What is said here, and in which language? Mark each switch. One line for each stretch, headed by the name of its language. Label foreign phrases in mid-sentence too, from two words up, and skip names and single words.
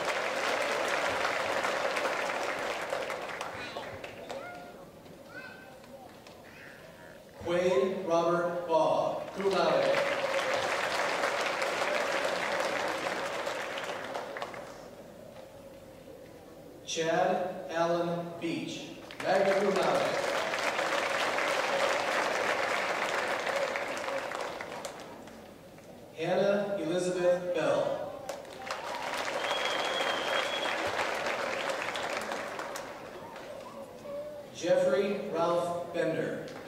English: Quade Robert Baugh,
Latin: cum laude.
English: Chad Allen Beach,
Latin: magna cum laude.
English: Hannah Elizabeth Bell. Jeffrey Ralph Bender.